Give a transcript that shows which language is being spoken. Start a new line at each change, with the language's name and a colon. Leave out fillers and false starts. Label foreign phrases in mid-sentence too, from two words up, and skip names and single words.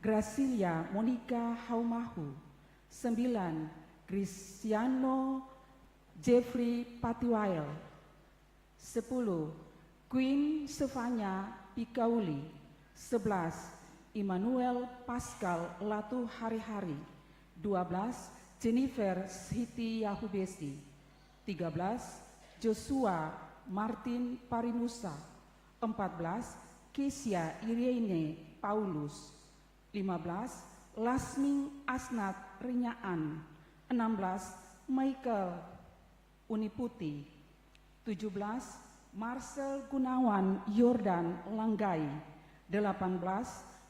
Indonesian: Gracilia Monica Haumahu. 9. Cristiano Jeffrey Patiwail. 10. Queen Stefania Pikauli. 11. Immanuel Pascal Latu Hari-Hari. 12. Jennifer Siti Yahubesi. 13. Joshua Martin Parinusa. 14. Kesia Irene Paulus. 15. Lasming Asnat Rinyaan. 16. Michael Uniputi. 17. Marcel Gunawan Yordan Langgai. 18.